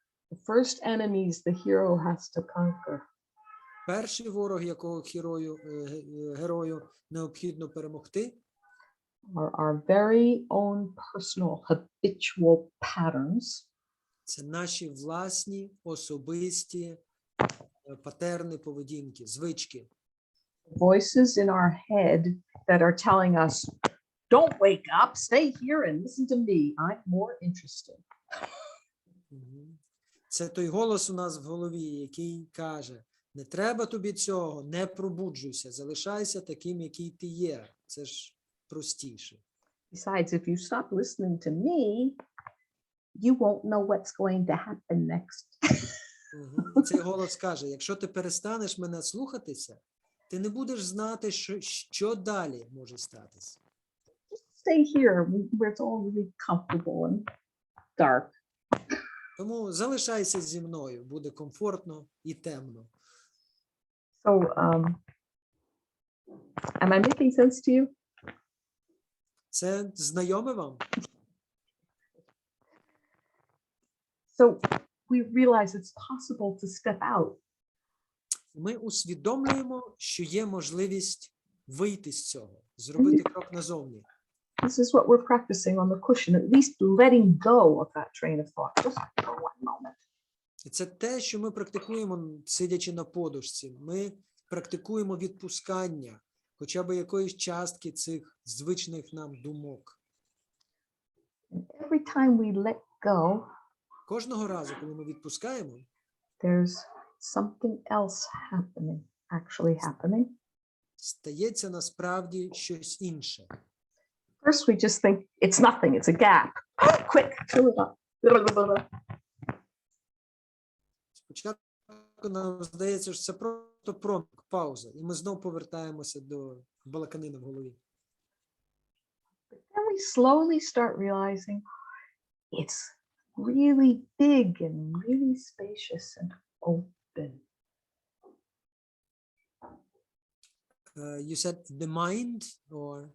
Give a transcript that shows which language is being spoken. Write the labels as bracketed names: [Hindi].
[English] The first enemies the hero has to conquer [Ukrainian] Перший ворог, якого герою необхідно перемогти, [English] are our very own personal habitual patterns. [Ukrainian] це наші власні особисті патерни поведінки, звички. [English] Voices in our head that are telling us, don't wake up, stay here and listen to me. I'm more interested. [Ukrainian] Це той голос у нас в голові, який каже, не треба тобі цього, не пробуджуйся, залишайся таким, який ти є. Це ж простіше. [English] Besides, if you stop listening to me, you won't know what's going to happen next. [Ukrainian] Цей голос каже, якщо ти перестанеш мене слухатися, ти не будеш знати, що далі може статися. [English] Stay here where it's all really comfortable and dark. [Ukrainian] Тому залишайся зі мною, буде комфортно і темно. [English] So, am I making sense to you? [Ukrainian] Це знайоме вам? [English] So we realize it's possible to step out. [Ukrainian] Ми усвідомлюємо, що є можливість вийти з цього, зробити крок назовні. [English] This is what we're practicing on the cushion, at least letting go of that train of thought, just for one moment. [Ukrainian] І це те, що ми практикуємо, сидячи на подушці. Ми практикуємо відпускання, хоча б якоїсь частки цих звичних нам думок. [English] And every time we let go, [Ukrainian] Кожного разу, коли ми відпускаємо, [English] there's something else happening, actually happening. [Ukrainian] стається насправді щось інше. [English] First, we just think it's nothing, it's a gap. Quick, fill it up. [Ukrainian] Спочатку нам здається, що це просто проміжок, пауза, і ми знову повертаємося до балаканини в голові. [English] Then we slowly start realizing it's really big and really spacious and open. You said the mind, or